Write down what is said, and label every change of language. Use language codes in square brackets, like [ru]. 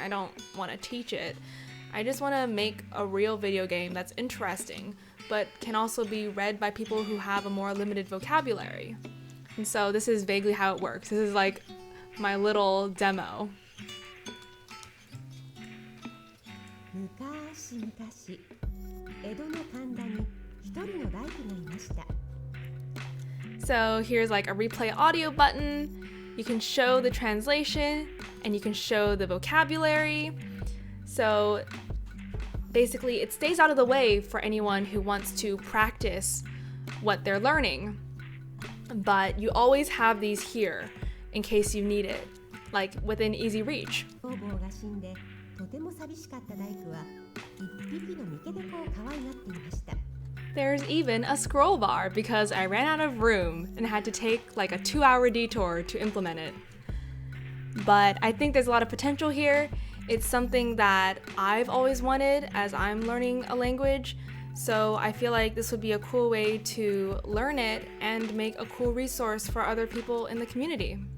[en] I don't want to teach it. I just want to make a real video game that's interesting, but can also be read by people who have a more limited vocabulary. And so this is vaguely how it works. This is like my little demo. [ja] 昔々江戸の神田に一人の大工がいました [en] So here's like a replay audio button. You can show the translation and you can show the vocabulary. So basically it stays out of the way for anyone who wants to practice what they're learning. But you always have these here in case you need it, like within easy reach. [ja] 方々が死んでとても寂しかった大工は一匹の三毛猫を可愛がっていました [en] There's even a scroll bar because I ran out of room and had to take like a 2-hour detour to implement it. But I think there's a lot of potential here. It's something that I've always wanted as I'm learning a language. So I feel like this would be a cool way to learn it and make a cool resource for other people in the community.